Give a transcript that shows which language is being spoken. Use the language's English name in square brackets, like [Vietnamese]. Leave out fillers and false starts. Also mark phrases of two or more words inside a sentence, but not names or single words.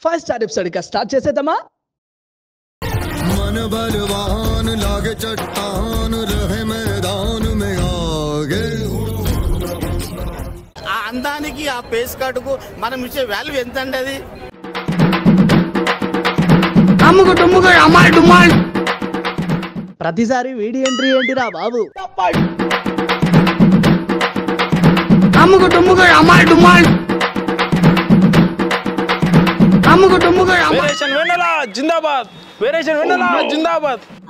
[Telugu] ఒకసారి ఎపిసోడ్ ఇక స్టార్ట్ చేసేద్దామా? [Hindi] मन बलवान लागे चट्टान रहे मैदान में आगे [Telugu] ఆ అందానికి ఆ పేస్ కార్డుకు మనం ఇచ్చే వాల్యూ ఎంత అండి? అది ప్రతిసారి వీడియో ఎంట్రీ ఏంటిరా బాబు? వేరియేషన్ వెన్నెల జిందాబాద్, వేరియేషన్ వెన్నెల జిందాబాద్.